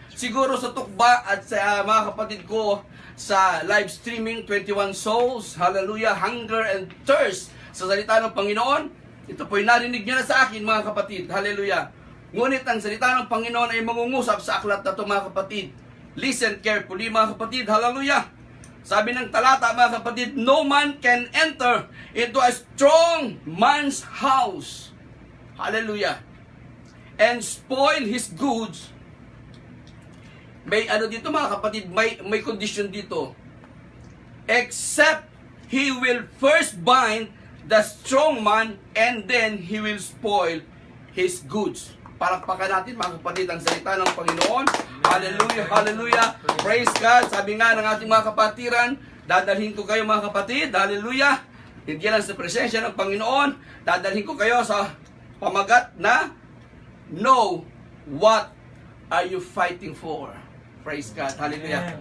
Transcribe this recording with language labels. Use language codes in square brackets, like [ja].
[tl] Siguro sa tukba at sa mga kapatid ko sa live streaming, 21 souls, hallelujah, [en] hunger and thirst [tl] sa salita ng Panginoon. Ito po'y narinig niyo na sa akin, mga kapatid, hallelujah. Ngunit ang salita ng Panginoon ay mangungusap sa aklat na ito, mga kapatid. [en] Listen carefully, [tl] mga kapatid, [en] hallelujah. [tl] Sabi ng talata, mga kapatid, [en] no man can enter into a strong man's house, hallelujah, and spoil his goods. [tl] May ano dito, mga kapatid, may condition dito. [en] Except he will first bind the strong man and then he will spoil his goods. [tl] Palakpakan natin, mga kapatid, ang salita ng Panginoon. Hallelujah, hallelujah. [en] Praise God. [tl] Sabi nga ng ating mga kapatiran, dadalhin ko kayo, mga kapatid, hallelujah. Hindi lang sa presensya ng Panginoon, dadalhin ko kayo sa pamagat na [en] know what are you fighting for. Praise God. [tl] Hallelujah.